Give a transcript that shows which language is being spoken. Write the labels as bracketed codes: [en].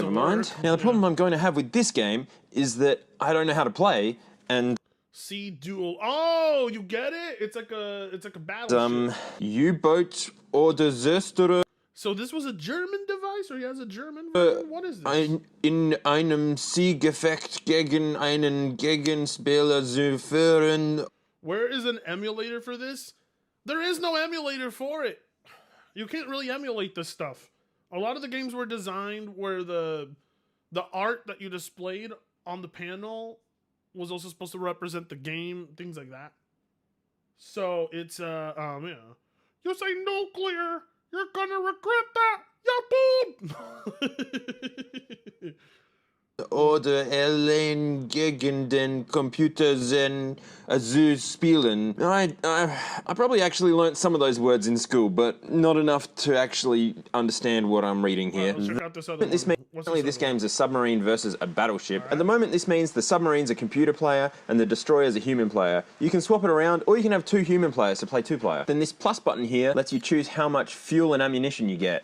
[en] doesn't mind. work. Now, the problem I'm going to have with this game is that I don't know how to play, and Sea Duel. Oh, you get it? It's like a battleship. [de] U-boat oder Zöstere [en] So this was a German device, or he has a German version? What is this? [de] in einem Seegefecht gegen einen Gegenspieler zu führen. [en] Where is an emulator for this? There is no emulator for it. You can't really emulate this stuff. A lot of the games were designed where the art that you displayed on the panel was also supposed to represent the game, things like that. So it's yeah. You say nuclear, you're gonna regret that. Yeah, dude. [de] Oder allein gegen den Computer zu spielen. [en] I probably actually learnt some of those words in school, but not enough to actually understand what I'm reading here. Let's check out this other This one. means this game's a submarine versus a battleship. At the moment, this means the submarine's a computer player and the destroyer's a human player. You can swap it around, or you can have two human players to play two-player. Then this plus button here lets you choose how much fuel and ammunition you get.